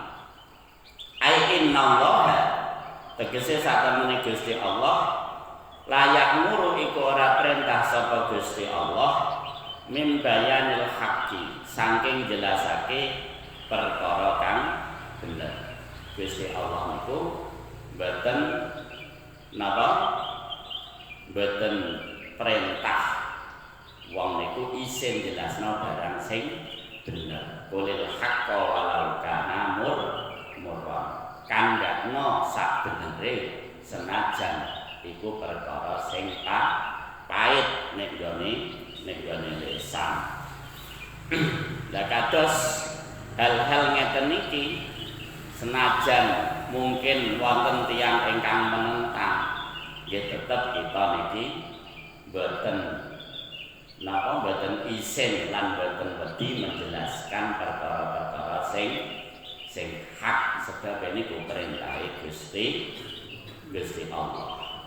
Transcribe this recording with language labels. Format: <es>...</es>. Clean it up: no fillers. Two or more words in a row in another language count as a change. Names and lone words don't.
<ar>Ai innallaha</ar> <jv>tegese satemene Gusti Allah layak muru iku ora perintah sapa Gusti Allah</jv> <ar>mim bayanil haqqi</ar> <jv>saking jelasake perkara kang bener. Gusti Allah niku mboten napa mboten perintah wong niku isin jelasno barang sing bener.</jv> <ar>Qulil haqqo walau kana murra.</ar> <jv>Kandhakno sak benere senajan iku perkara sing pahit nek gone lisan. Lah kados hal-hal ngeten iki senajan mungkin wonten tiyang ingkang menentang nggih tetep kita niki boten isin lan boten wedi menjelaskan perkara-perkara sing hak sebab niku perintahe Gusti Allah.</jv>